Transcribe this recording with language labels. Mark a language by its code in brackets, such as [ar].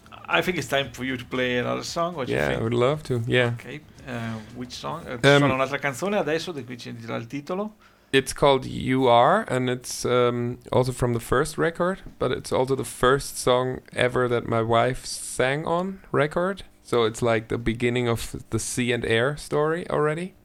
[en] I think it's time for you to play another song. What yeah, you think? I would love to. Yeah. Okay. Which song? [it] Suona un'altra canzone adesso, di cui ci dirà il titolo. [en] It's called You Are, and it's also from the first record, but it's also the first song ever that my wife sang on record. So it's like the beginning of the Sea and Air story already.